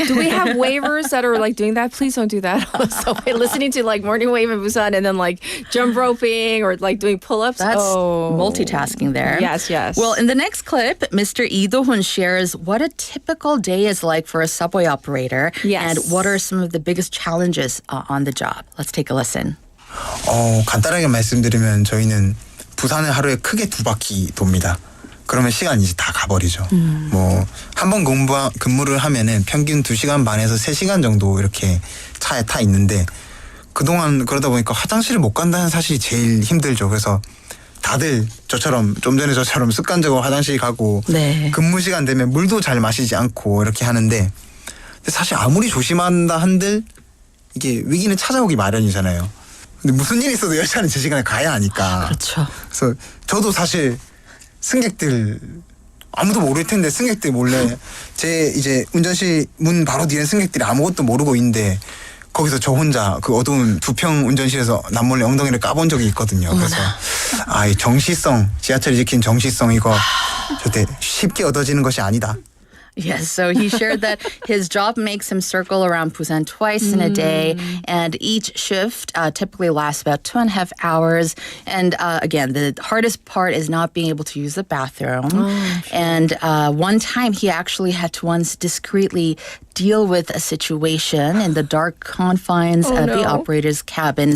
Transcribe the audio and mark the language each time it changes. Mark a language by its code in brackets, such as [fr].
[en] Do we have waivers that are doing that? Please don't do that. So listening to Morning Wave in Busan and then jump roping or doing pull-ups. That's multitasking there. Yes. Well, in the next clip, Mr. Lee Do-hoon shares what a typical day is like for a subway operator and what are some of the biggest challenges on the job. Let's take a listen. [ko] 간단하게 말씀드리면 저희는 부산을 하루에 크게 2바퀴 돕니다. 그러면 시간이 이제 다 가버리죠. 한 번 근무를 하면은 평균 2시간 반에서 3시간 정도 이렇게 차에 타 있는데 그동안 그러다 보니까 화장실을 못 간다는 사실이 제일 힘들죠. 그래서 다들 좀 전에 저처럼 습관적으로 화장실 가고 근무 시간 되면 물도 잘 마시지 않고 이렇게 하는데 근데 사실 아무리 조심한다 한들 이게 위기는 찾아오기 마련이잖아요. 근데 무슨 일이 있어도 열차는 제 시간에 가야 하니까. 그렇죠. 그래서 저도 사실 승객들 아무도 모를 텐데 승객들 몰래 제 이제 운전실 문 바로 뒤에 승객들이 아무것도 모르고 있는데 거기서 저 혼자 그 어두운 2평 운전실에서 남몰래 엉덩이를 까본 적이 있거든요. 그래서 이 정시성, 지하철이 지킨 정시성 이거 절대 쉽게 얻어지는 것이 아니다. [en] Yes, so he shared that his job makes him circle around Busan twice in a day, and each shift typically lasts about 2.5 hours. And again, the hardest part is not being able to use the bathroom. And one time he actually had to once discreetly deal with a situation in the dark confines of the operator's cabin.